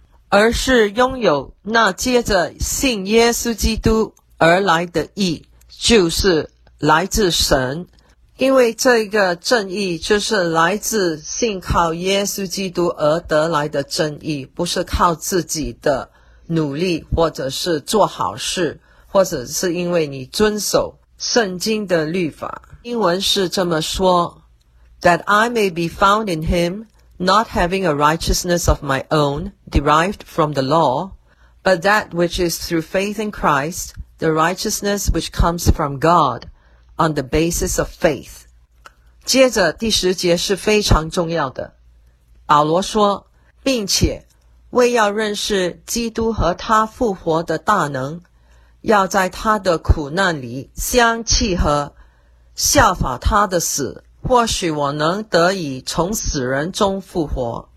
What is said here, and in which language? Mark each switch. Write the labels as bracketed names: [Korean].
[Chinese] 而是拥有那接着信耶稣基督而来的义，就是来自神，因为这个正义就是来自信靠耶稣基督而得来的正义，不是靠自己的努力或者是做好事，或者是因为你遵守圣经的律法。英文是这么说， [English] That I may be found in him, not having a righteousness of my own derived from the law, but that which is through faith in Christ, the righteousness which comes from God on the basis of faith. [Chinese] 接着第十节是非常重要的，保罗说，并且为要认识基督和他复活的大能，要在他的苦难里相契合，效法他的死，或许我能得以从死人中复活。